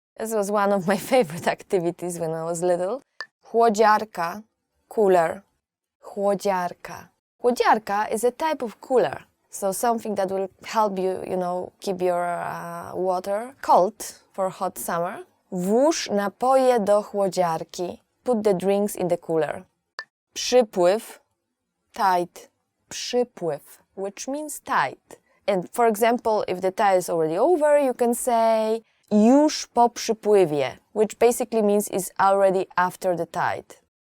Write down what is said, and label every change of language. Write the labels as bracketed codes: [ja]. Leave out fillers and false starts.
[en] This was one of my favorite activities when I was little. [pl] Chłodziarka, [en] cooler. [pl] Chłodziarka. Chłodziarka [en] is a type of cooler. So something that will help you, keep your water cold for hot summer. [pl] Włóż napoje do chłodziarki. [en] Put the drinks in the cooler. [pl] Przypływ, [en] tide. [pl] Przypływ, [en] which means tide. And for example, if the tide is already over, you can say [pl] już po przypływie, [en] which basically means it's already after the tide.